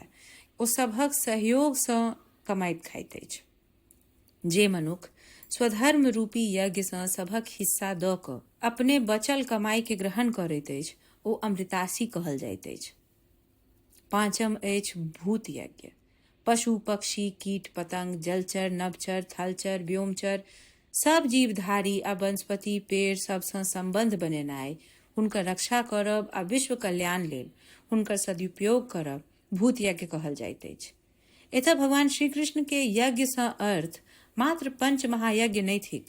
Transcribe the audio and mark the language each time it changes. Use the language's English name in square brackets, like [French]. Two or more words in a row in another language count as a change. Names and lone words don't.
[Maithili] ओ सभक सहयोग सँ कमाइत खाइत अछि. जे मनुख स्वधर्म रूपी यज्ञ सँ सभक हिस्सा दऽ कऽ अपने बचल कमाई के ग्रहण करैत अछि ओ अमृतासी कहल जाइत अछि. पाँचम अछि भूत यज्ञ. पशु पक्षी, कीट पतंग, जलचर, नभचर, थलचर, व्योमचर सब जीवधारी आ वनस्पति पेड़ सब सँ संबंध बनेनाइ, हुनकर रक्षा करब आ विश्व कल्याण लेल हुनकर सदुपयोग करब भूत यज्ञ कहल जाइत अछि. एतय भगवान श्री कृष्ण के यज्ञ सँ अर्थ मात्र पंच महायज्ञ नहि थिक.